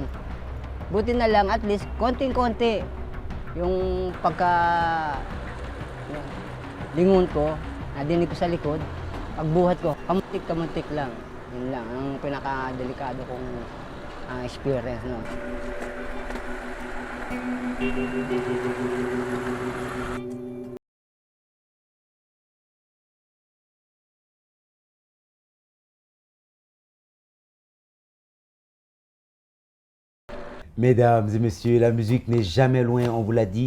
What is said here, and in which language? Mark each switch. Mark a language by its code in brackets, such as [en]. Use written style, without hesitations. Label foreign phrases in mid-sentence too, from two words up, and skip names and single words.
[tl] Buti na lang at least konting-konti yung lingon ko, nadinig ko sa likod, pagbuhat ko, kamuntik lang. Yun lang, ang pinaka-delikado kong experience. No? [fr] Mesdames et messieurs, la musique n'est jamais loin, on vous l'a dit.